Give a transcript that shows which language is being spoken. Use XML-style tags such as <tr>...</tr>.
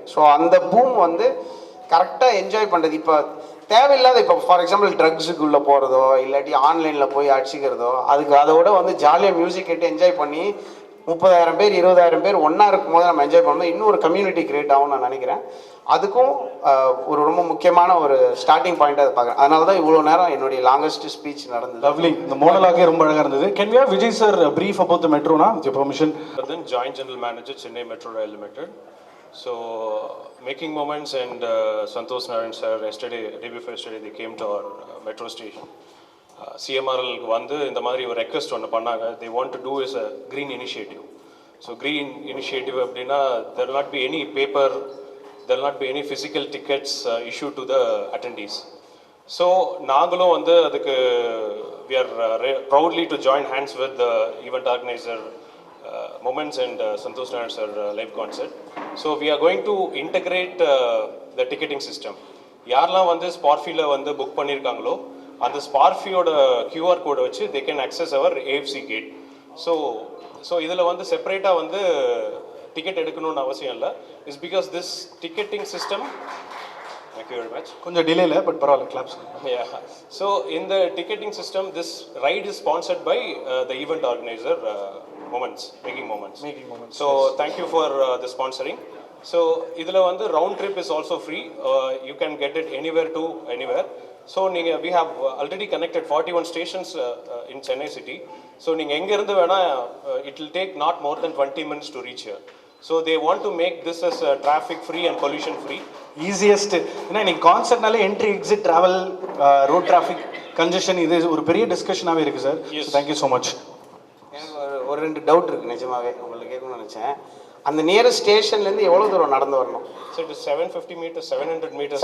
<ta>So அந்த boom வந்து கரெக்டாக என்ஜாய் பண்ணுறது. இப்போ தேவையில்லாத இப்போ ஃபார் எக்ஸாம்பிள் ட்ரக்ஸுக்குள்ளே போகிறதோ இல்லாட்டி ஆன்லைனில் போய் அடிச்சிக்கிறதோ, அதோட வந்து ஜாலியாக மியூசிக் கேட்டு என்ஜாய் பண்ணி 30,000 பேர் 20,000 பேர் ஒன்றா இருக்கும் போது நம்ம என்ஜாய் பண்ணணும். இன்னும் ஒரு கம்யூனிட்டி கிரியேட் ஆகும்னு நான் நினைக்கிறேன். அதுக்கும் ரொம்ப முக்கியமான ஒரு ஸ்டார்டிங் பாயிண்ட் அதை பார்க்குறேன். அதனால தான் இவ்வளோ நேரம் என்னுடைய லாங்கஸ்ட் ஸ்பீச் நடந்தது. லவ்லி. இந்த மோனலாகே ரொம்ப அழகாக இருந்தது.</ta> <en>Can we have Vijay sir brief about the மெட்ரோனா with your permission? Then Joint General Manager Chennai Metro Rail Limited. So Making Moments and Santosh Narayan sir day before yesterday they came to our metro station.</en> <ta>CMRL வந்து இந்த மாதிரி ஒரு request ஒன்று பண்ணாங்க.</ta> <en>They want to do is a green initiative. So green initiative அப்படின்னா there will not be any paper, there will not be any physical tickets issued to the attendees. So</en> <ta>நாங்களும் வந்து அதுக்கு</ta> <en>we are proudly to join hands with the event organizer Moments and Santosh Narayan sir live concert. So we are going to integrate the ticketing system.</en> <ta>யாரெல்லாம் வந்து ஸ்பார்ஃபியில் வந்து book பண்ணியிருக்காங்களோ அந்த ஸ்பார்ஃபியோட QR கோடை வச்சு</ta> <en>they can access our AFC gate.</en> <ta>So இதில் வந்து செப்பரேட்டாக வந்து டிக்கெட் எடுக்கணும்னு அவசியம் இல்லை.</ta> <en>It's because this ticketing system Thank you very much.</en> <ta>கொஞ்சம் டிலே இல்லை, பட் பரவாயில்ல, claps. Yeah.</ta> <en>So in the ticketing system, this ride is sponsored by the event organizer, Making Moments. So thank you for the sponsoring. So</en> <ta>idhula vandu</ta> <en>round trip is also free. You can get it anywhere to anywhere. So we have already connected 41 stations in Chennai city. So</en> <ta>neenga enga irundhu vena</ta> <en>it will take not more than 20 minutes to reach here. So they want to make this as traffic free and pollution free. Easiest.</en> <ta>ஏன்னா இன்னைக்கு கான்செப்ட்னாலே entry exit travel road traffic congestion இது ஒரு பெரிய டிஸ்கஷனாகவே இருக்குது sir.</ta> <en>Thank you so much.</en> <ta>எனக்கு ஒரு 2 doubt இருக்குது நிஜமாவே உங்களுக்கு கேட்கணும்னு நினச்சேன். அந்த நியரஸ்ட் ஸ்டேஷன்லேருந்து எவ்வளோ தூரம் நடந்து வரணும்?</ta> <en>So it is 750 meters, 700 meters.</en>